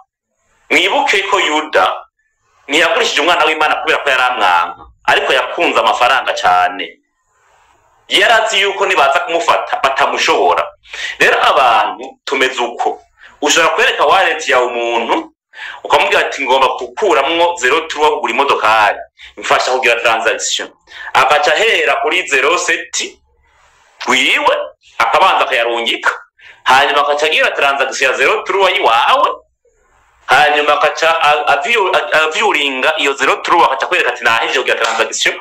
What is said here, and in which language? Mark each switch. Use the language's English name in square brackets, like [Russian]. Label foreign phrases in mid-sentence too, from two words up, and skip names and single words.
[Rundi] Mwibuke ko Yuda ntiyagurishije umwana w'Imana kubera ko yaramwanka, ariko yakunze amafaranga cyane. Yarazi yuko nibaza kumufata batamushobora. Rero abantu tumeze uko. Ushobora kwereka wallet ya umuntu ukamubwira ati ngomba gukuramwo 0,3 kugura imodokari, mfasha kugira transaction. Akaca hera kuri 0,7 wiwe akabanza akayarungika, hanyuma akaca agira transaction ya 0,3 yiwawe, hanyuma akaca avyuringa iyo 0,3 akaca kwereka ati nahije kugira transaction.